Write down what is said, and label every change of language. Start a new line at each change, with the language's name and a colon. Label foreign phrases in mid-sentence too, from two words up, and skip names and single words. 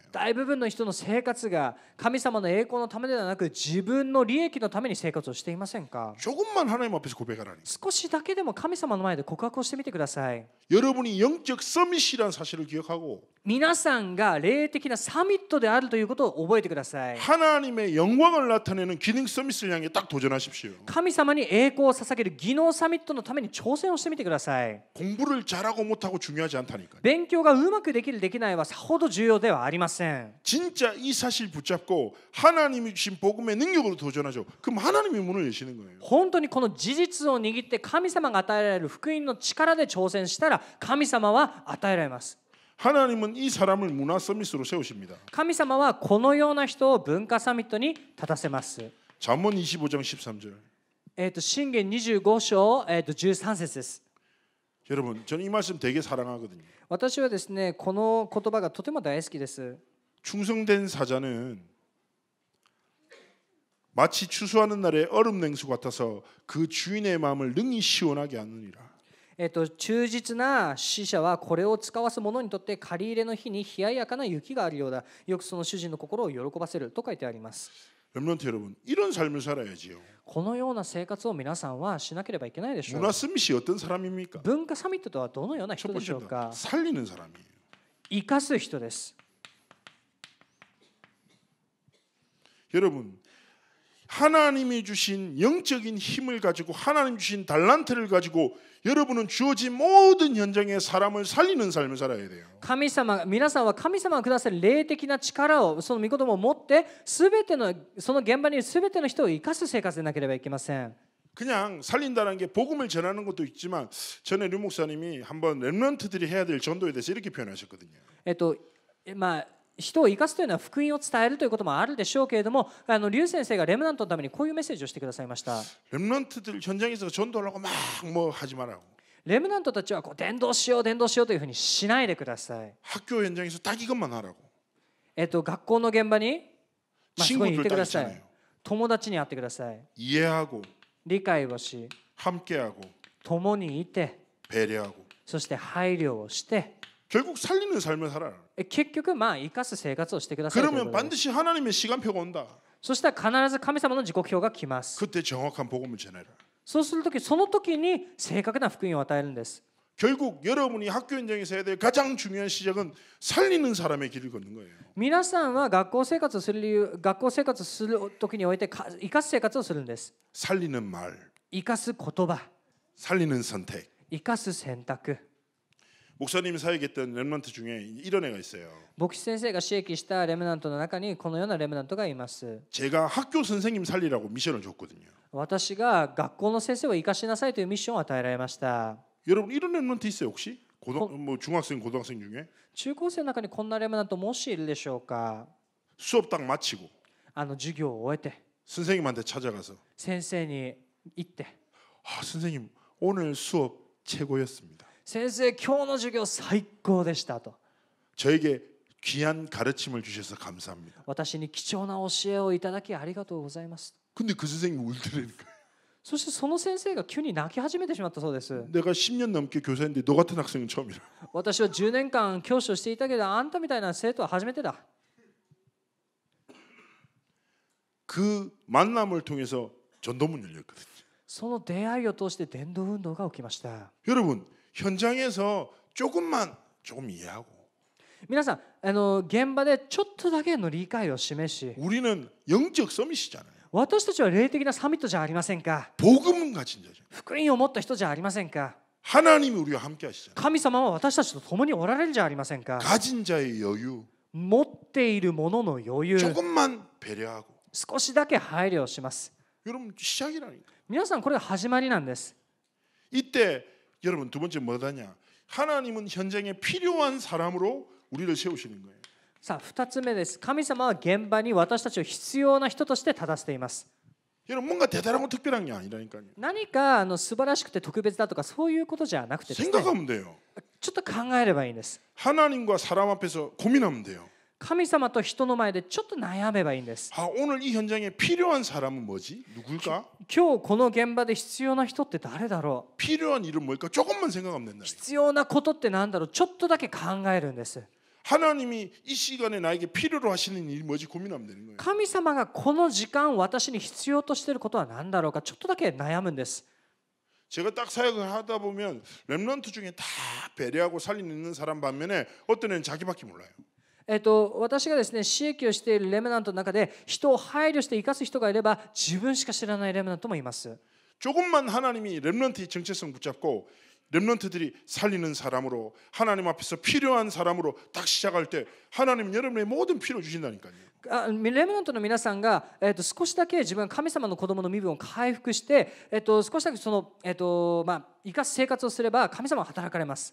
Japanese: 大部分の人の生活が神様の栄光のためではなく自分の利益のために生活をしていませんか。
Korean: 조금만 하나님 앞에서 고백하라니.
Japanese: 少しだけでも神様の前で告白をしてみてください。
Korean: 여러분이 영적 서밋이라는 사실을 기억하고
Japanese: 皆さんが霊的なサミットであるということを覚えてください。
Korean: 하나님의 영광을 나타내는 기능 서밋을 향해 딱 도전하십시오.
Japanese: 神様に栄光を捧げる技能サミットのために挑戦をしてみてください。
Korean: 공부를 잘하고 못하고 중요하지 않다니까요.
Japanese: 勉強がうまくできるできないはさほど重要ではありません。
Korean: 진짜 이 사실 붙잡고 하나님이 주신 복음의 능력으로 도전하죠. 그럼 하나님이 문을 여시는 거예요.
Japanese: 本当にこの事実を握って神様が与えられる福音の力で挑戦したら神様は与えられます。
Korean: 하나님은 이 사람을 문화 서밋으로 세우십니다.
Japanese: 神様はこのような人を文化サミットに立たせます。
Korean: 잠언 25장 13절.
Japanese: 箴言25章、13節です。
Korean: 여러분, 저는 이 말씀 되게 사랑하거든요.
Japanese: 私はですね、この言葉がとても大好きです。
Korean: 충성된 사자는 마치 추수하는 날의 얼음 냉수 같아서 그 주인의 마음을 능히 시원하게 하느니라.
Japanese: 忠実な使者はこれを使わす者にとって借り入れの日に冷ややかな雪があるようだ。よくその主人の心を喜ばせると書いてあります。
Korean: 렘넌트 여러분, 이런 삶을 살아야지요.
Japanese: このような生活を皆さんはしなければいけないでしょう。
Korean: 문화 서밋이 어떤 사람입니까?
Japanese: 文化サミットとはどのような
Korean: 첫
Japanese: 人でしょう
Korean: 번째는
Japanese: か。
Korean: 살리는 사람이에요.
Japanese: 生かす人です。
Korean: 여러분, 하나님이 주신 영적인 힘을 가지고 하나님 주신 달란트를 가지고 여러분은 주어진 모든 현장에 사람을 살리는 삶을 살아야 돼요.
Japanese: 神様、皆さんは神様がくださる霊的な力をその御言葉を持ってすべてのその現場にいるすべての人を生かす生活でなければいけません。
Korean: 그냥 살린다는 게 복음을 전하는 것도 있지만 전에 류 목사님이 한번 렘넌트들이 해야 될 전도에 대해서 이렇게 표현하셨거든요.
Japanese: 人を生かすというのは福音を伝えるということもあるでしょうけれども、劉先生がレムナントのためにこういうメッセージをしてくださいました。
Korean: 렘넌트들 현장에서 전도하려고 막 뭐 하지 말라고.
Japanese: レムナントたちはこう伝道しよう伝道しようというふうにしないでください。
Korean: 학교 현장에서 딱 이것만 하라고.
Japanese: 学校の現場に、そこに行ってくださ
Korean: 친구들 딱
Japanese: い。友達に会ってください。
Korean: 이해하고
Japanese: 理解をし、
Korean: 함께하고
Japanese: 共にいて、
Korean: 배려하고
Japanese: そして配慮をして、
Korean: 결국 살리는 삶을 살아라.
Japanese: 結局生かす生活をしてくださいという
Korean: 그러면
Japanese: ことです。
Korean: 반드시 하나님의 시간표가 온다.
Japanese: そしたら必ず神様の時刻表が来ます。
Korean: 그때 정확한 복음을 전해라.
Japanese: そうするとき、その時に正確な福音を与えるんです。
Korean: 결국 여러분이 학교 현장에서 해야 될 가장 중요한 시작은 살리는 사람의 길을 걷는 거예요.
Japanese: 皆さんは学校生活をする理由、学校生活をする時において生かす生活をするんです。
Korean: 살리는 말,
Japanese: 生かす言葉、
Korean: 살리는 선택.
Japanese: 生かす選択。
Korean: 목사님이 사역했던 렘넌트 중에 이런 애가 있어요.
Japanese: 牧師先生が刺激したレムナントの中にこのようなレムナントがいます。
Korean: 제가 학교 선생님 살리라고 미션을 줬거든요.
Japanese: 私が学校の先生を生かしなさいというミッションを与えられました。
Korean: 여러분 이런 렘넌트 있어요 혹시? 뭐 중학생 고등학생 중에?
Japanese: 中高生の中にこんなレムナントもしいるでしょうか。
Korean: 수업 딱 마치고
Japanese: 授業を終えて
Korean: 선생님한테 찾아가서
Japanese: 先生に行って、
Korean: 선생님 오늘 수업 최고였습니다.
Japanese: 先生今日の授業最高でしたと。
Korean: 저에게 귀한 가르침을 주셔서 감사합니다.
Japanese: 私に貴重な教えをいただきありがとうございます。
Korean: 근데 그 선생님이 울더라니까.
Japanese: そしてその先生が急に泣き始めてしまったそうです。
Korean: 내가 10년 넘게 교사인데 너 같은 학생은 처음이라.
Japanese: 私は10年間教師をしていたけど、あんたみたいな生徒は初めてだ。
Korean: 그 만남을 통해서 전도문 열렸거든요.
Japanese: その出会いを通して伝道運動が起きました。
Korean: 여러분 현장에서 조금 이해하고
Japanese: 皆さん、現場でちょっとだけの理解を示し、
Korean: 우리는 영적 서밋이잖아요.
Japanese: 私たちは霊的なサミットじゃありませんか。
Korean: 복음은 가진 자죠.
Japanese: 福音を持った人じゃありませんか。
Korean: 하나님이 우리와 함께 하시잖아요.
Japanese: 神様は私たちと共におられるじゃありませんか。
Korean: 가진 자의 여유,
Japanese: 持っているものの余裕、
Korean: 조금만 배려하고.
Japanese: 少しだけ配慮をします。
Korean: 여러분 시작이라니까.
Japanese: 皆さん、これが始まりなんです。
Korean: 이때 여러분 두 번째 뭐다냐? 하나님은 현장에 필요한 사람으로 우리를 세우시는 거예요.
Japanese: さあ、2つ目です。神様は現場に私たちを必要な人として立たせています。
Korean: 여러분 뭔가 대단하고 특별한 게 아니라니까요.
Japanese: 何か素晴らしくて特別だとかそういうことじゃなくてですね、
Korean: 생각하면 돼요.
Japanese: ちょっと考えればいいんです。
Korean: 하나님과 사람 앞에서 고민하면 돼요.
Japanese: 神様と人の前でちょっと悩めばいいんです。
Korean: 아, 오늘 이 현장에 필요한 사람은 뭐지? 누굴까?
Japanese: 今日この現場で必要な人って誰だろう。
Korean: 필요한 일은 뭘까? 조금만 생각하면 된다.
Japanese: 必要なことって何だろう。ちょっとだけ考えるんです。
Korean: 하나님이 이 시간에 나에게 필요로 하시는 일이 뭐지 고민하면 되는 거예요.
Japanese: 神様がこの時間私に必要としていることは何だろうか。ちょっとだけ悩むんです。
Korean: 제가 딱 사역을 하다 보면 렘넌트 중에 다 배려하고 살리는 사람 반면에 어떤 애는 자기밖에 몰라요.
Japanese: 私がですね、使役をしているレムナントの中で人を配慮して生かす人がいれば自分しか知らないレムナントもいます。
Korean: 조금만 하나님이 렘넌트의 정체성 붙잡고 렘넌트들이 살리는 사람으로 하나님 앞에서 필요한 사람으로 딱 시작할 때 하나님은 여러분의 모든 필요 주신다니까요.
Japanese: レムナントの皆さんが、少しだけ自分が神様の子供の身分を回復して、少しだけその、生かす生活をすれば神様は働かれます。